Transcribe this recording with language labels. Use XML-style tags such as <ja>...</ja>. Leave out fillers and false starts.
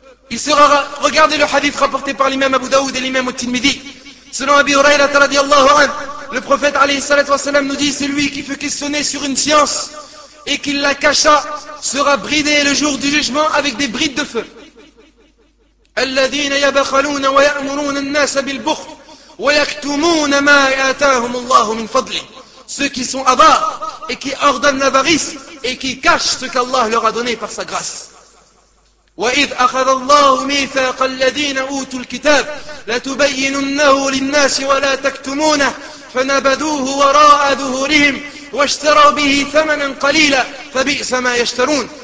<fr>Il sera, regardez le hadith rapporté par l'imam Abu Daoud et l'imam al-Tirmidhi. Selon Abi Huraira</fr> <ar>radiallahu anhu,</ar> <fr>le prophète</fr> <ar>alayhi salatu wassalam</ar> <fr>nous dit: celui qui fut questionné sur une science et qu'il la cacha sera bridé le jour du jugement avec des brides de feu.</fr> <ar>الذين يبخلون ويأمرون الناس بالبخل ويكتمون ما آتاهم الله من فضله.</ar> <fr>Ceux qui sont avares et qui ordonnent l'avarice et qui cachent ce qu'Allah leur a donné par sa grâce.</fr> <ar>وَإِذْ أَخَذَ اللَّهُ مِيثَاقَ الَّذِينَ أُوتُوا الْكِتَابَ لَتُبَيِّنُنَّهُ لِلنَّاسِ وَلَا تَكْتُمُونَهُ فَنَبَذُوهُ وَرَاءَ ظُهُورِهِمْ وَاشْتَرَوْا بِهِ ثَمَنًا قَلِيلًا فَبِئْسَ مَا يَشْتَرُونَ.</ar>